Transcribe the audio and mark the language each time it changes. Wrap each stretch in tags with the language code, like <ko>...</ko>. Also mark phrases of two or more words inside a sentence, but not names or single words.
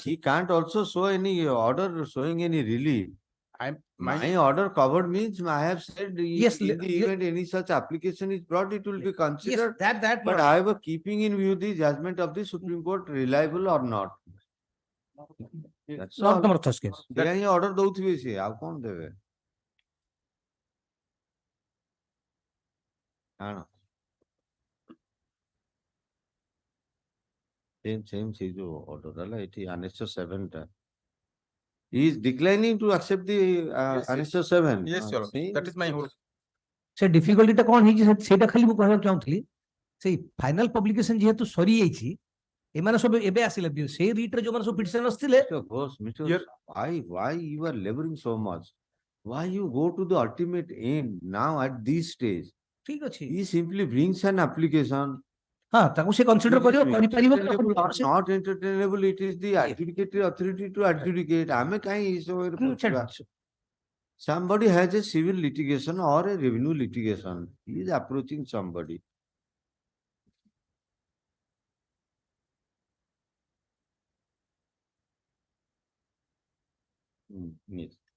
<en>He can't also show any order showing any relief. My order covered means I have said Yes, in the event any such application is brought, it will be considered. Yes, that. But however, keeping in view the judgment of the Supreme Court reliable or not. That's all. Narottam case.</en> <or>They ହିଁ order ଦଉଥିବେ ସିଏ ଆଉ କଣ ଦେବେ? हाँ same ସେ ଯୋଉ order ହେଲା ଏଠି annexure 7 ଟା.</or> <en>He is declining to accept the annexure 7. Yes, sir. That is my whole.</en> <or>ସେ difficulty ଟା କଣ ହେଇଛି ସେଇଟା ଖାଲି ମୁଁ କହିବାକୁ ଚାହୁଁଥିଲି ସେଇ</or> <en>final publication</en> <or>ଯେହେତୁ ସରି ଯାଇଛି ଏମାନେ ସବୁ ଏବେ ଆସିଲେ ସେଇ ରିଟ୍ ରେ ଯୋଉମାନେ ସବୁ ପିଟିସନ ଆସିଥିଲେ</or> <en>why you are laboring so much? Why you go to the ultimate end now at this stage?</en> <or>ଠିକ ଅଛି.</or> <en>He simply brings an application.</en> <or>ହଁ ତାକୁ ସେ କନସିଡର କରିପାରିବ</or> <en>not entertainable, it is the adjudicatory authority to adjudicate.</en> <or>ଆମେ କାହିଁ ଏ ସବୁରେ ପଛୁଆ?</or> <en>Somebody has a civil litigation or a revenue litigation. He is approaching somebody. Yes.</en>